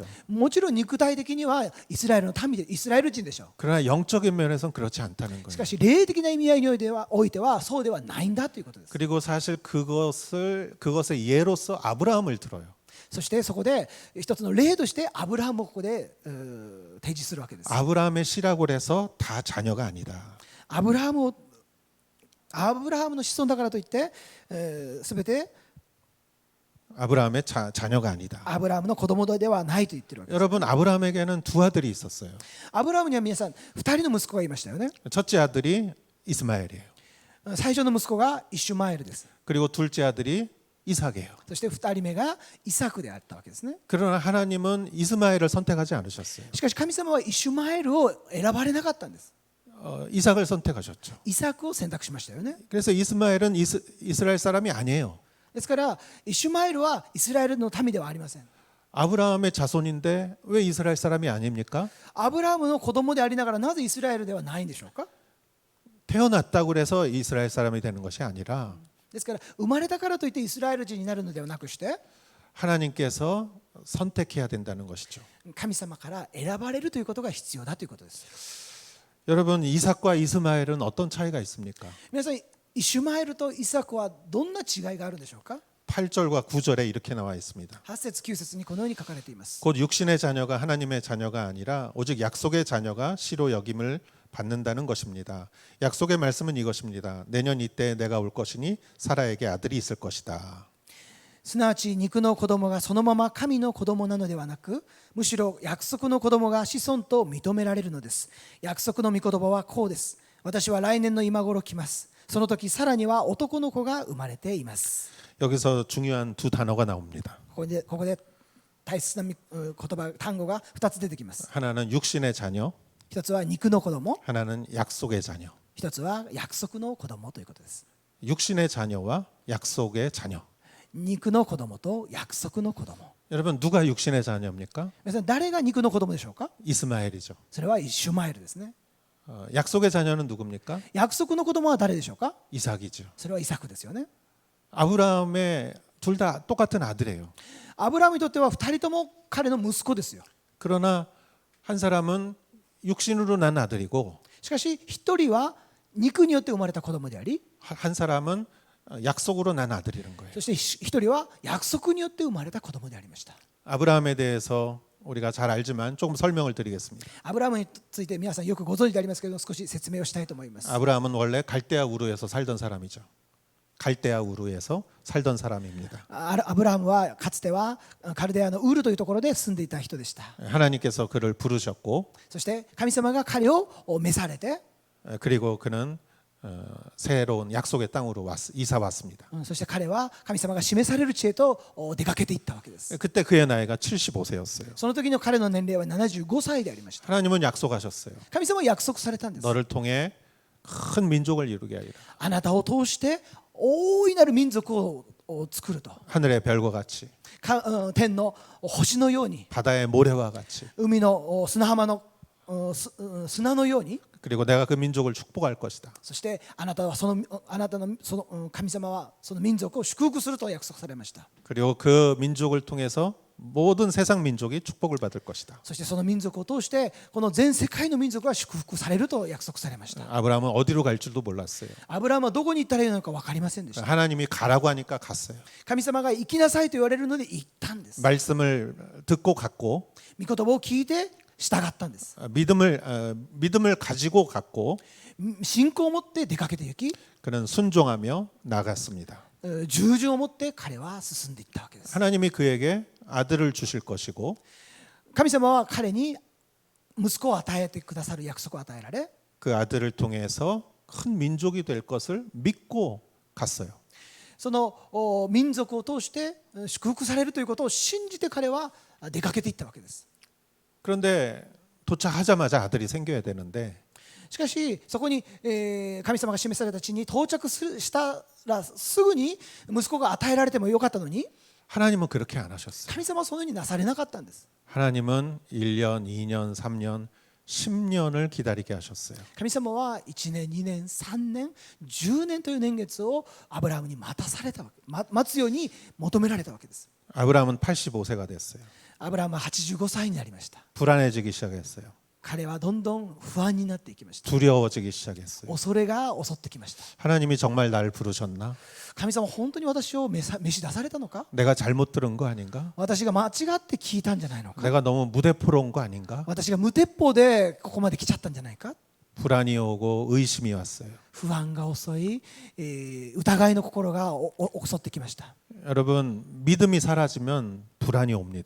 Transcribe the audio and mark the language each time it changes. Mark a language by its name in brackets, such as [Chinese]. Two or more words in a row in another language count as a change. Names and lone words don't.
[Japanese] もちろん肉体的にはイスラエルの民でイスラエル人でしょ [Korean] 그러나 영적인 면에서는 그렇지 않다는 [Japanese] う。し [Korean] 거예요. [Japanese] かし霊的な意味合いにおいてはそうではないんだということです。 [Korean] 그리고 사실 그것의 예로서 아브라함을 들어요. [Japanese] そしてそこで一つの例としてアブラハムをここで提示するわけです。 [Korean] 아브라함의 씨라고 해서 다 자녀가 아니다. [Japanese] アブラハムの子孫だからといってすべて [Korean] 아브라함의 자녀가 아니다. [Japanese] アブラハムの子供ではないと言ってるわけです。 [Korean] 여러분 아브라함에게는 두 아들이 있었어요. [Japanese] アブラハムには皆さん2人の息子がいましたよね。 [Korean] 첫째 아들이 이스마엘이에요. [Japanese] 最初の息子がイシュマエルです。 [Korean] 그리고 둘째 아들이 이삭이에요. [Japanese] そして2人目がイサクであったわけですね。 [Korean] 그러나 하나님은 이스마엘을 선택하지 않으셨어요. [Japanese] しかし神様はイシュマエルを選ばれなかったんです。 [Korean] 이삭을 선택하셨죠. [Japanese] イサクを選択しましたよね。 [Korean] 그래서 이스마엘은 이스라엘 사람이 아니에요. [Japanese] ですからイシュマエルはイスラエルの民ではありません。 [Korean] 아브라함의 자손인데 왜 이스라엘 사람이 아닙니까? [Japanese] アブラハムの子供でありながらなぜイスラエルではないんでしょうか。 [Korean] 태어났다고 해서 이스라엘 사람이 되는 것이 아니라 [Japanese] ですから生まれたからといってイスラエル人になるのではなくして [Korean] 하나님께서 선택해야 된다는 것이죠. [Japanese] 神様から選ばれるということが必要だということです。 [Korean] 여러분 이삭과 이스마엘은 어떤 차이가 있습니까? [Japanese] 皆さんイシュマエルとイサクはどんな違いがあるんでしょうか。 [Korean] 8절과 9절에 이렇게 나와 있습니다. [Japanese] 8 節9節にこのように書かれています。 [Korean] 곧 육신의 자녀가 하나님의 자녀가 아니라 오직 약속의 자녀가 씨로 여김을 받는다는 것입니다. 약속의 말씀은 이것입니다. 내년 이때 내가 올 것이니 사라에게 아들이 있을 것이다. [Japanese] すなわち肉の子供がそのまま神の子供なのではなく、むしろ約束の子供が子孫と認められるのです。約束の御言葉はこうです。私は来年の今頃来ます。その時さらには男の子が生まれています。 [Korean] 여기서 중요한 두 단어가 나옵니다. [Japanese] ここで大切な言葉単語が2つ出てきます。 [Korean] 하나는 육신의 자녀, [Japanese] 一つは肉の子供、 [Korean] 하나는 약속의 자녀. [Japanese] 一つは約束の子供ということです。 [Korean] 육신의 자녀와 약속의 자녀. [Japanese] 肉の子供と約束の子供。 [Korean] 여러분 누가 육신의 자녀입니까? [Japanese] 皆さん誰が肉の子供でしょうか？ [Korean] 이스마엘이죠. [Japanese] それはイシュマエルですね。 [Korean] 약속의 자녀는 누굽니까? [Japanese] 約束の子供は誰でしょうか？ [Korean] 이삭이죠. [Japanese] それはイサクですよね。 [Korean] 아브라함의 둘 다 똑같은 아들이에요. [Japanese] アブラハムにとっては2人とも彼の息子ですよ。 [Korean] 그러나 한 사람은 육신으로 난 아들이고 [Japanese] しかし一人は肉によって生まれた子供であり、 [Korean] 한 사람은 약속으로 난 아들이란 거예요. [Japanese] そして一人は約束によって生まれた子供でありました。 [Korean] 아브라함에 대해서 우리가 잘 알지만 조금 설명을 드리겠습니다. [Japanese] アブラハムについて皆さんよくご存知でありますけれども、少し説明をしたいと思います。 [Korean] 아브라함은 원래 갈대아 우르에서 살던 사람이죠. 갈대아 우르에서 살던 사람입니다. [Japanese] アブラハムはかつてはカルデアのウールというところで住んでいた人でした。 [Korean] 하나님께서 그를 부르셨고 [Japanese] そして神様が彼を召されて、 [Korean] 그리고 그는 새로운 약속의 땅으로 이사 왔습니다. [Japanese] そして彼は神様が示される地へと出かけていったわけです。 [Korean] 그때 그의 나이가 75세였어요. [Japanese] その時の彼の年齢は75歳でありました。 [Korean] 하나님은 약속하셨어요. [Japanese] 神様は約束されたんです。 [Korean] 너를 통해 큰 민족을 이루게 하리라. [Japanese] あなたを通して大いなる民族を作ると。 [Korean] 하늘의 별과 같이 [Japanese] 天の星のように、 [Korean] 바다의 모래와 같이 [Japanese] 海の砂浜の砂のように、 [Korean] 그리고 내가 그 민족을 축복할 것이다. [Japanese] そしてあなたのその神様はその民族を祝福すると約束されました。 [Korean] 그리고 그 민족을 통해서 모든 세상 민족이 축복을 받을 것이다. [Japanese] そしてその民族を通してこの全世界の民族は祝福されると約束されました。 [Korean] 아브라함은 어디로 갈 줄도 몰랐어요. [Japanese] アブラハムはどこに行ったらいいのか分かりませんでした。 [Korean] 하나님이 가라고 하니까 갔어요. [Japanese] 神様が行きなさいと言われるので行ったんです。 [Korean] 말씀을 듣고 갔고 [Japanese] 御言葉を聞いて従ったんです。 [Korean] 믿음을 가지고 갔고 [Japanese] 信仰を持って出かけて行き、 [Korean] 그는 순종하며 나갔습니다. [Japanese] 従順を持って彼は進んでいったわけです。 [Korean] 하나님이 그에게 아들을 주실 것이고 [Japanese] 神様は彼に息子を与えてくださる約束を与えられ、 [Korean] 그 아들을 통해서 큰 민족이 될 것을 믿고 갔어요. [Japanese] その民族を通して祝福されるということを信じて彼は出かけていったわけです。 [Korean] 그런데 도착하자마자 아들이 생겨야 되는데 [Japanese] しかしそこに神様が示された地に到着したらすぐに息子が与えられてもよかったのに、 [Korean] 하나님은 그렇게 안 하셨어요. [Japanese] 神様はそのようになされなかったんです。 [Korean] 하나님은 1년, 2년, 3년, 10년을 기다리게 하셨어요. [Japanese] 神様は1年、2年、3年、10年という年月をアブラハムに待たされたわけ、待つように求められたわけです。 [Korean] 아브라함은 85세가 됐어요. [Japanese] アブラハムは85歳になりました。 [Korean] 불안해지기 시작했어요. [Japanese] 彼はどんどん不安になっていきました。 [Korean] 두려워지기 시작했어요. [Japanese] 恐れが襲ってきました。 [Korean] 하나님이 정말 날 부르셨나? [Japanese] 神様は本当に私を召し出されたのか？ [Korean] 내가 잘못 들은 거 아닌가? [Japanese] 私が間違って聞いたんじゃないのか？ [Korean] 내가 너무 무대포로 온 거 아닌가? [Japanese] 私が無鉄砲でここまで来ちゃったんじゃないか？ [Korean] 불안이 오고 의심이 왔어요. [Japanese] 不安が襲い、疑いの心が襲ってきました。 [Korean] 여러분 믿음이 사라지면 불안이 옵니다.